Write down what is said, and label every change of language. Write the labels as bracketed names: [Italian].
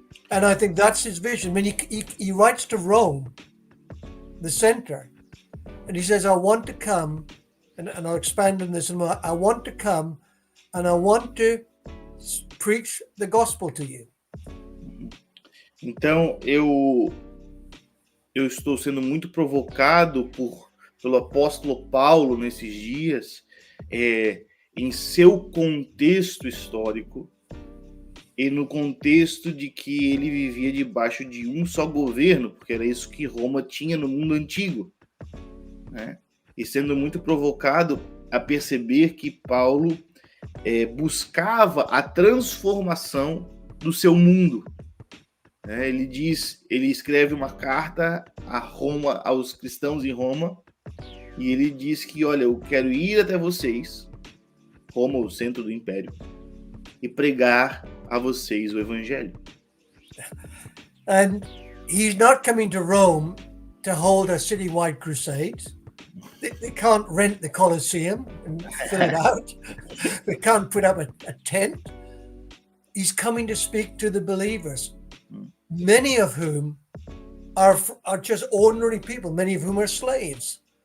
[English] And I think that's his vision. When he writes to Rome, the center, and he says, I want to come, and I'll expand on this, and I want to come and I want to preach the gospel to you. [Portuguese] Então, eu estou sendo muito provocado pelo apóstolo Paulo nesses dias, em seu contexto histórico, e no contexto de que ele vivia debaixo de um só governo, porque era isso que Roma tinha no mundo antigo, né? E sendo muito provocado a perceber que Paulo buscava a transformação do seu mundo. Ele escreve uma carta a Roma, aos cristãos em Roma, e ele diz que, olha, eu quero ir até vocês, Roma, o centro do império, e pregar a vocês o evangelho. [English] And he's not coming to Rome to hold a citywide crusade. They can't rent the Colosseum and fill it out. They can't put up a tent. He's coming to speak to the believers, many of whom are just ordinary people, many of whom are slaves.